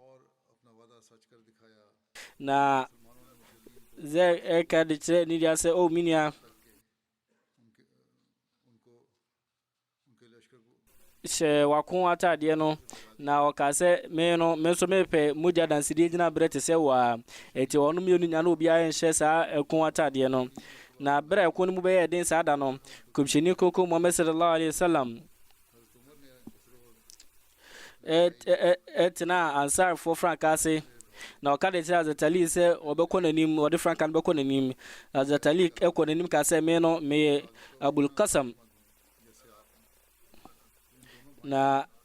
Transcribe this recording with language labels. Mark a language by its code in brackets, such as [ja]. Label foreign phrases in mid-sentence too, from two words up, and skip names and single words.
[ak] na zɛ ɛka de kyerɛ ne deɛ sɛ o minia hyɛ wako ataadeɛ no na ɔka sɛ me nso mepɛ mogya dansedie gyina berɛ te sɛ wɔ a ɛti ɔno mmienu nya na obiara nhyɛ saa ɛko ataadeɛ no na berɛ ɛko no mu bɛyɛ den saa da no kɔmhyɛni koko Muhammad [ar] صلى الله عليه وسلم [ak] ɛtena ansarfoɔ frankaa ase na ɔka de kyerɛ Azatali sɛ ɔbɛkɔ n'anim ɔde frankaa no bɛkɔ n'anim Azatali ɛkɔ n'anim ka sɛ me no meyɛ Abul Qasam na